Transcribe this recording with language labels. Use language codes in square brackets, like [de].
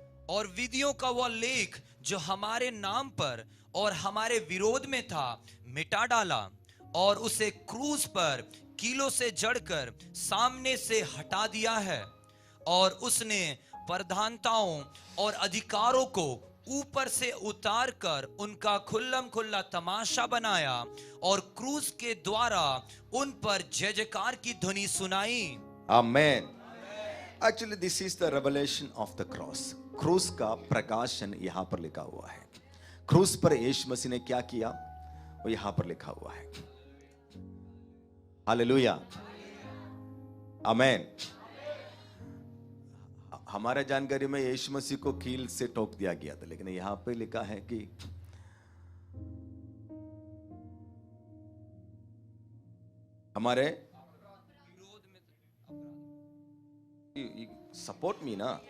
[hi] और विधियों का वह लेख जो हमारे नाम पर और हमारे विरोध में था मिटा डाला और उसे क्रूस पर कीलों से जड़कर सामने से हटा दिया है। और उसने प्रधानताओं और अधिकारों को ऊपर से उतार कर उनका खुल्लम खुल्ला तमाशा बनाया और क्रूस के द्वारा उन पर जय जयकार की ध्वनि सुनाई। आमेन। [en] Actually, this is the revelation of the cross. [hi] क्रूस का प्रकाशन यहां पर लिखा हुआ है। क्रूस पर यीशु मसीह ने क्या किया वो यहां पर लिखा हुआ है। हालेलुया, आमेन। हमारे जानकारी में यीशु मसीह को कील से ठोक दिया गया था, लेकिन यहां पे लिखा है कि हमारे सपोर्ट मी ना।